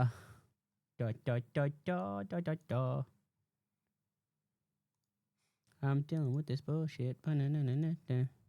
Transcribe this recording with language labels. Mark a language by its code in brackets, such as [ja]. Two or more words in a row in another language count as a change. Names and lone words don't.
[en] Da da da da da da da. I'm dealing with this bullshit. Ba-na-na-na-na-na.